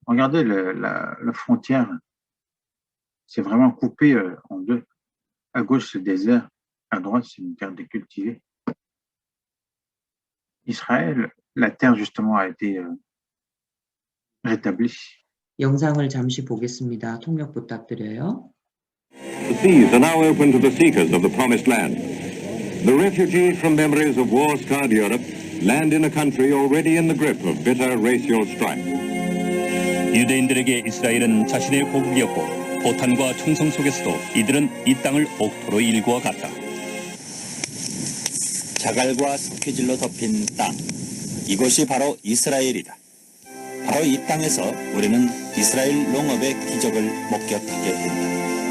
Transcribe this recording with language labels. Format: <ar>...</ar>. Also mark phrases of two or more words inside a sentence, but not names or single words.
<fr>Regardez la frontière, c'est vraiment coupé en deux. À gauche, c'est désert, à droite, c'est une terre décultivée. Israël, la terre justement a été rétablie.</fr> <ko>영상을 잠시 보겠습니다. 통역 부탁드려요.</ko> <en>The seas are now open to the seekers of the promised land. The refugees from memories of war-scarred Europe land in a country already in the grip of bitter racial strife.</en> <ko>유대인들에게 이스라엘은 자신의 고국이었고 포탄과 총성 속에서도 이들은 이 땅을 옥토로 일구어 갔다. 자갈과 석회질로 덮인 땅, 이곳이 바로 이스라엘이다. 바로 이 땅에서 우리는 이스라엘 농업의 기적을 목격하게 된다.</ko>